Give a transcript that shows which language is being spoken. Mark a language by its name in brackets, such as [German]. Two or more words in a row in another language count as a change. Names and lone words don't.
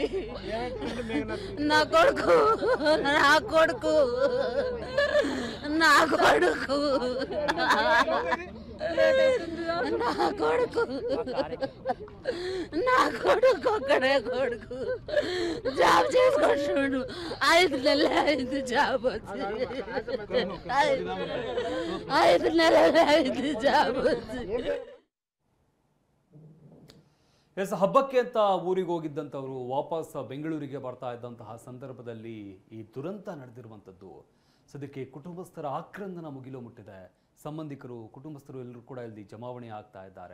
[Telugu] నా కొడుకు నా కొడుకు నా కొడుకు నా కొడుకు నా కొడుకు ఒక్కడే కొడుకు జాబ్ చేసుకుంటున్నాడు. 5 నెలలు అయింది జాబ్ వచ్చి, 5 నెలలు అయింది జాబ్ వచ్చి. [Kannada] ಹಬ್ಬಕ್ಕೆ ಅಂತ ಊರಿಗೆ ಹೋಗಿದ್ದಂಥವರು ವಾಪಸ್ ಬೆಂಗಳೂರಿಗೆ ಬರ್ತಾ ಇದ್ದಂತಹ ಸಂದರ್ಭದಲ್ಲಿ ಈ ದುರಂತ ನಡೆದಿರುವಂಥದ್ದು. ಸದ್ಯಕ್ಕೆ ಕುಟುಂಬಸ್ಥರ ಆಕ್ರಂದನ ಮುಗಿಲು ಮುಟ್ಟಿದೆ. ಸಂಬಂಧಿಕರು, ಕುಟುಂಬಸ್ಥರು ಎಲ್ಲರೂ ಕೂಡ ಇಲ್ಲಿ ಜಮಾವಣೆ ಆಗ್ತಾ ಇದ್ದಾರೆ.